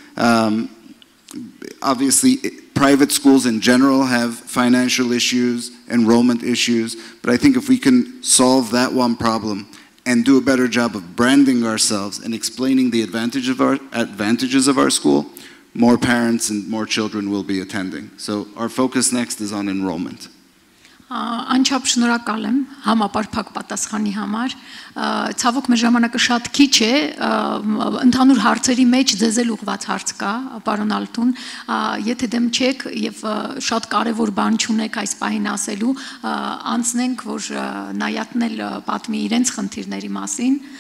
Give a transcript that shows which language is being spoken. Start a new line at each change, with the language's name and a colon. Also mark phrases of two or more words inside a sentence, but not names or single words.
English: Obviously, private schools in general have financial issues, enrollment issues, but I think if we can solve that one problem and do a better job of branding ourselves and explaining the advantages of our school, more parents and more children will be attending. So our focus next is on enrollment.
Armenian: Անչափ շնորհակալ եմ համապարփակ պատասխանի համար։ Ցավոք մեր ժամանակը շատ քիչ է, ընդհանուր հարցերի մեջ ձեզ էլ ուղղված հարց կա, պարոն Altun, եթե դեմ չեք եւ շատ կարեւոր բան չունեք այս պահին ասելու, անցնենք, որ Նայատն էլ պատմի իրենց խնդիրների մասին։